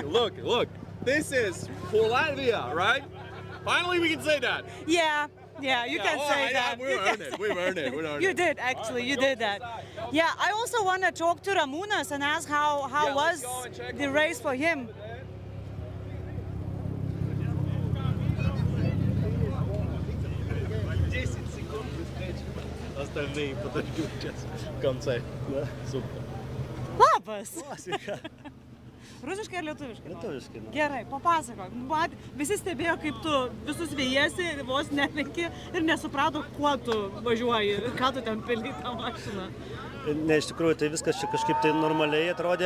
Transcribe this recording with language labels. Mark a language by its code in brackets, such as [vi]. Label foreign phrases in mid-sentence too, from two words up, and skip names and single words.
[en] Look. This is for Latvia, right? Finally, we can say that. Yeah, you can all say right, that. We've earned it. We've earned it. You did, actually. You did that. Yeah, I also want to talk to Ramūnas and ask how was the race for him. [ru] Остальные подойдут сейчас в конце. Да, супер. [lt] Labas. Rusiškai ar lietuviškai? Lietuviškai. Gerai, papasakok. Visi stebėjo, kaip tu visus vėjasi, vos nelenki ir nesuprato, kuo tu važiuoji, ką tu ten pili tą mašiną. Ne, iš tikrųjų, tai viskas čia kažkaip tai normaliai atrodė.